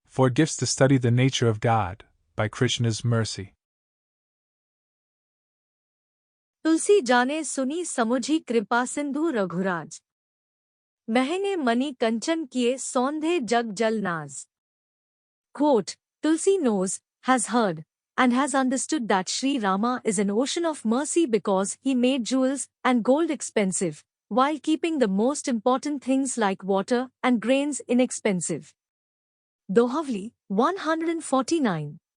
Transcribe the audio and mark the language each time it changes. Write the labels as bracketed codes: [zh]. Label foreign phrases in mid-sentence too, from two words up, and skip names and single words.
[en] 4 Gifts to Study the Nature of God, by Krishna's Mercy. [awa] तुलसी जाने सुनी समुझी कृपा सिंधु रघुराज महंगे मणि कंचन किए सौंधे जग जल नाज. [en] Quote, Tulsi knows, has heard, and has understood that Shri Rama is an ocean of mercy because he made jewels and gold expensive, while keeping the most important things like water and grains inexpensive. Dohavali, 149.